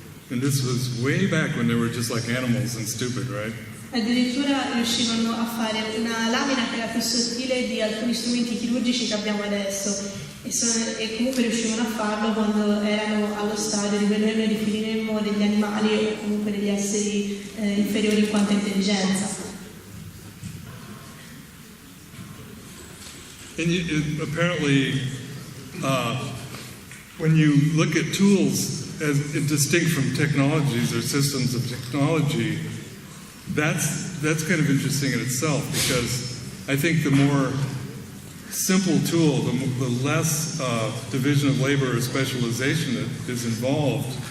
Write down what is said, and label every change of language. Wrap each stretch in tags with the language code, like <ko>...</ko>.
<en>And this was way back when they were just like animals and stupid, right?</en> <it>Addirittura riuscivano a fare una lamina che era più sottile di alcuni strumenti chirurgici che abbiamo adesso e comunque riuscivano a farlo quando erano allo stadio di quello che noi definiremmo degli animali o comunque degli esseri inferiori in quanto a intelligenza.</it> <en>And apparently, when you look at tools as distinct from technologies or systems of technology, that's kind of interesting in itself, because I think the more simple tool, the less division of labor or specialization that is involved.</en>